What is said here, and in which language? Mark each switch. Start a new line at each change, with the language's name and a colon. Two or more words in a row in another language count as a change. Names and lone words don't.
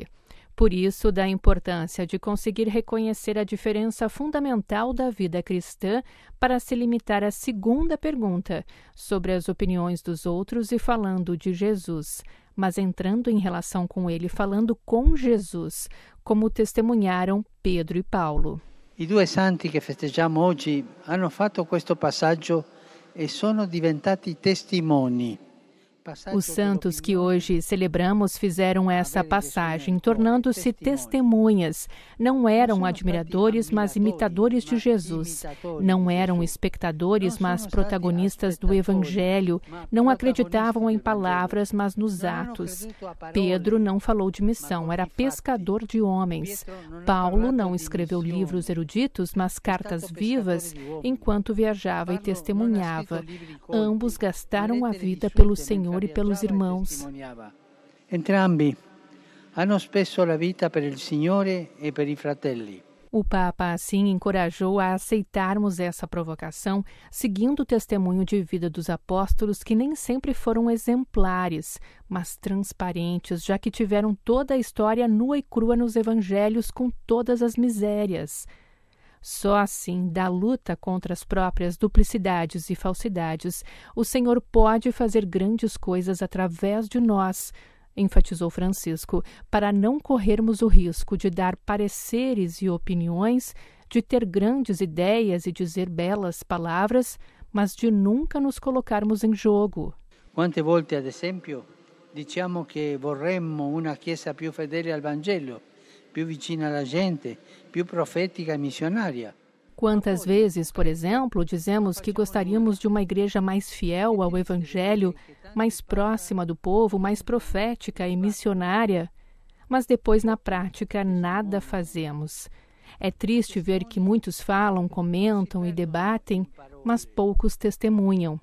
Portuguese: Por isso, da importância de conseguir reconhecer a diferença fundamental da vida cristã para se limitar à segunda pergunta, sobre as opiniões dos outros e falando de Jesus, mas entrando em relação com ele, falando com Jesus, como testemunharam Pedro e Paulo.
Italian: I due santi che festeggiamo oggi hanno fatto questo passaggio e sono diventati testimoni.
Portuguese: Os santos que hoje celebramos fizeram essa passagem, tornando-se testemunhas. Não eram admiradores, mas imitadores de Jesus. Não eram espectadores, mas protagonistas do Evangelho. Não acreditavam em palavras, mas nos atos. Pedro não falou de missão, era pescador de homens. Paulo não escreveu livros eruditos, mas cartas vivas, enquanto viajava e testemunhava. Ambos gastaram a vida pelo Senhor e pelos irmãos.
Italian: Entrambi hanno speso la vita per il Signore e per i fratelli.
Portuguese: O Papa, assim, encorajou a aceitarmos essa provocação, seguindo o testemunho de vida dos apóstolos que nem sempre foram exemplares, mas transparentes, já que tiveram toda a história nua e crua nos evangelhos com todas as misérias. Só assim, da luta contra as próprias duplicidades e falsidades, o Senhor pode fazer grandes coisas através de nós, enfatizou Francisco, para não corrermos o risco de dar pareceres e opiniões, de ter grandes ideias e dizer belas palavras, mas de nunca nos colocarmos em jogo.
Italian: Quante volte, ad esempio, diciamo che vorremmo una Chiesa più fedele al Vangelo, più vicina alla gente, più profetica e missionaria.
Portuguese: Quantas vezes, por exemplo, dizemos que gostaríamos de uma igreja mais fiel ao Evangelho, mais próxima do povo, mais profética e missionária, mas depois na prática nada fazemos. É triste ver que muitos falam, comentam e debatem, mas poucos testemunham.